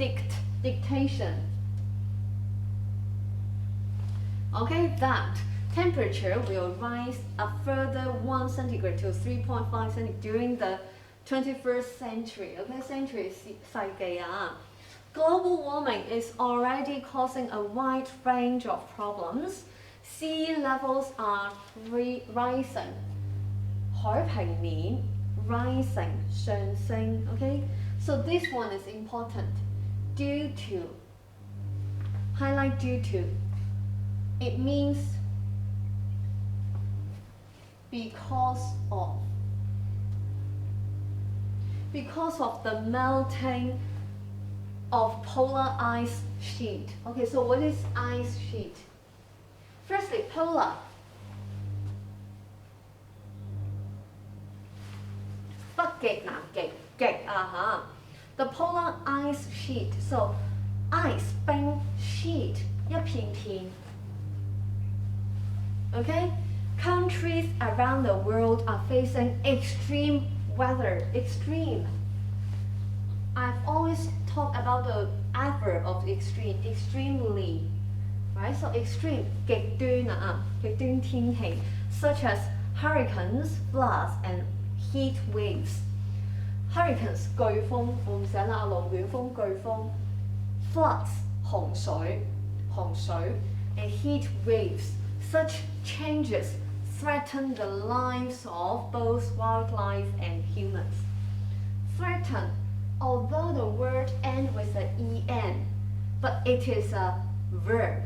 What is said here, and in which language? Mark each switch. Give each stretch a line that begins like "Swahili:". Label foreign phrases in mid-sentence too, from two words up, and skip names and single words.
English: Okay, that temperature will rise a further 1 centigrade to 3.5 centigrade during the 21st century. Okay, century
Cantonese: 世紀啊。
English: Global warming is already causing a wide range of problems. Sea levels are rising. 海平面 rising 上升 okay, so this one is important. Due to, highlight due to, it means because of the melting of polar ice sheet. Okay, so what is ice sheet? Firstly, polar. The polar ice sheet. So ice 冰 sheet 一片片。Okay? Countries around the world are facing extreme weather. Extreme. I've always talked about the adverb of extreme. Extremely. Right? So extreme
Cantonese: 極端啊，極端天氣
English: such as hurricanes, floods, and heat waves. Hurricanes
Cantonese: 颶風，我唔寫啦，龍捲風、颶風。
English: Floods 洪水，and heat waves Such changes threaten the lives of both wildlife and humans. Threaten, although the word ends with an en, but it is a verb.